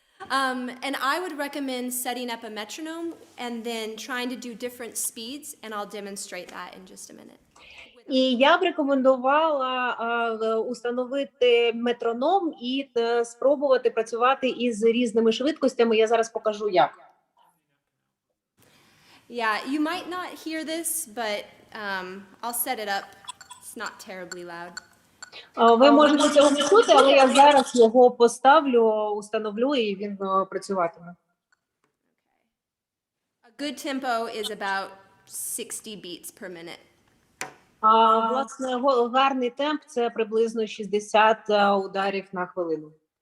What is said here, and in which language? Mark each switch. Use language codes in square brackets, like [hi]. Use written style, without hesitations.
[en] And I would recommend setting up a metronome and then trying to do different speeds, and I'll demonstrate that in just a minute. [uk] І я б рекомендувала установити метроном і спробувати працювати із різними швидкостями. Я зараз покажу як. [en] Yeah, you might not hear this, but I'll set it up. It's not terribly loud. [uk] Ви можете цього не чути, але я зараз його поставлю, установлю і він працюватиме. [en] A good tempo is about 60 beats per minute. [uk] Власне, гарний темп – це приблизно 60 ударів на хвилину.